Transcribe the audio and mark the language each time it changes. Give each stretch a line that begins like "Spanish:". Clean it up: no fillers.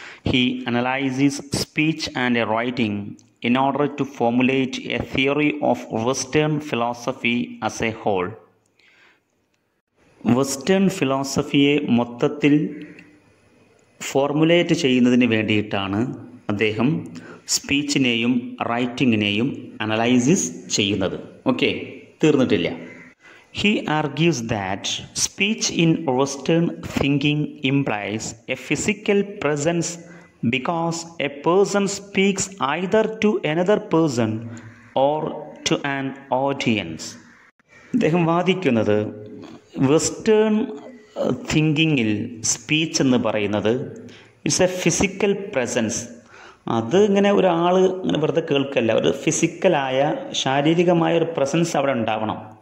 English: He analyzes speech and writing in order to formulate a theory of Western philosophy as a whole.
Malayalam: Western ഫിലോസഫിയെ മൊത്തത്തിൽ formulate ചെയ്യുന്നതിന് വേണ്ടിയിട്ടാണ് അദ്ദേഹം സ്പീച്ചിനെയും റൈറ്റിങ്ങിനെയും analysis ചെയ്യുന്നത്. Okay, തീർന്നിട്ടില്ല.
English: He argues that speech in Western thinking implies a physical presence because a person speaks either to another person or to an audience.
Malayalam: അദ്ദേഹം വാദിക്കുന്നത് western തിങ്കിങ്ങിൽ speech എന്ന് പറയുന്നത്
English: It's a physical presence.
Malayalam: അത് ഇങ്ങനെ ഒരാൾ ഇങ്ങനെ വെറുതെ കേൾക്കല്ല, ഒരു ഫിസിക്കലായ ശാരീരികമായ ഒരു പ്രസൻസ് അവിടെ ഉണ്ടാവണം.